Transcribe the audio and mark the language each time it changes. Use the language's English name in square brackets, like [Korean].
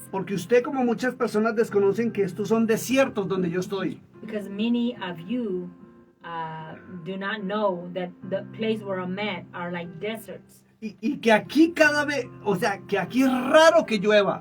[Spanish] porque usted como muchas personas desconocen que estos son desiertos donde yo estoy. [English] because many of you do not know that the place where I'm at are like deserts, [Spanish] Y que aquí cada vez, o sea, que aquí es raro que llueva.